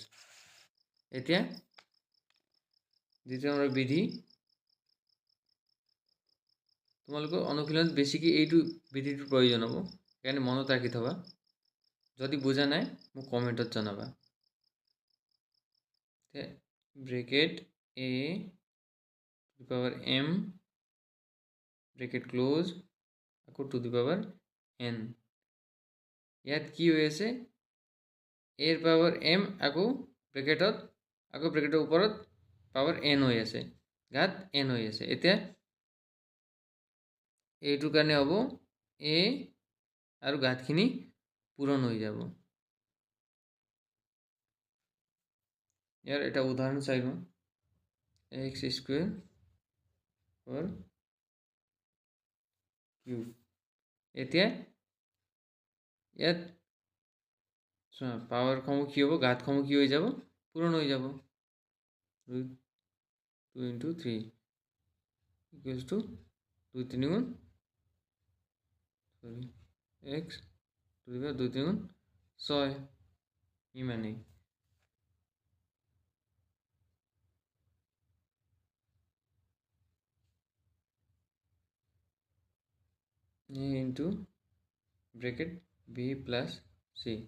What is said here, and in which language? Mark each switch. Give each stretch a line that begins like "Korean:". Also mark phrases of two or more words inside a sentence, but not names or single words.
Assamese: এতিয়া দ্বিতীয় নম্বৰ বিধি, তোমালোকৰ অনুশীলনত বেছিকৈ এইটো বিধিটোৰ প্ৰয়োজন হ'ব, সেইকাৰণে মনত ৰাখি থবা। যদি বুজা নাই মোক কমেণ্টত জনাবা। ব্ৰেকেট a
English: to the power m
Assamese: ব্ৰেকেট ক্লোজ, আকৌ
English: to the power n।
Assamese: ইয়াত কি হৈ আছে, a ৰ পাৱাৰ m আকৌ ব্ৰেকেটৰ ওপৰত পাৱাৰ n হৈ আছে, ঘাত n হৈ আছে। এতিয়া এইটোৰ কাৰণে হ'ব a আৰু ঘাতখিনি পূৰণ হৈ যাব। ইয়াৰ এটা উদাহৰণ চাই লওঁ,
English: x square or
Assamese: কিউব। এতিয়া ইয়াত পাৱাৰসমূহ কি হ'ব, ঘাতসমূহ কি হৈ যাব, পূৰণ হৈ যাব।
English: 2 into 3 equals to 2 3 গুণ x to the power 2 3 গুণ 6, ইমানেই। a into ব্ৰেকেট b plus c।